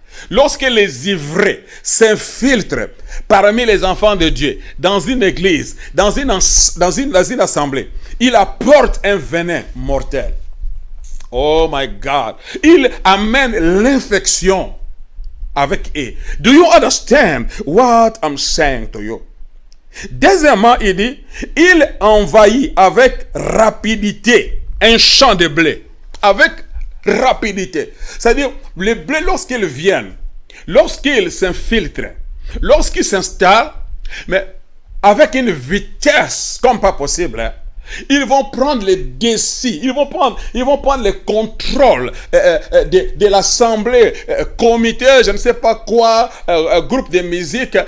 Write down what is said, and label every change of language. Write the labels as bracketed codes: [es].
[fr] Lorsque les ivraies s'infiltrent parmi les enfants de Dieu, dans une église, dans une assemblée, il apporte un venin mortel. [en] Oh my God. [fr] Il amène l'infection avec eux. [en] Do you understand what I'm saying to you? [fr] Deuxièmement, il dit, il envahit avec rapidité un champ de blé. Avec rapidité. C'est-à-dire, les blés, lorsqu'ils viennent, lorsqu'ils s'infiltrent, lorsqu'ils s'installent, mais avec une vitesse comme pas possible, hein, ils vont prendre les décis, ils vont prendre le contrôle de l'assemblée, comité, je ne sais pas quoi, groupe de musique.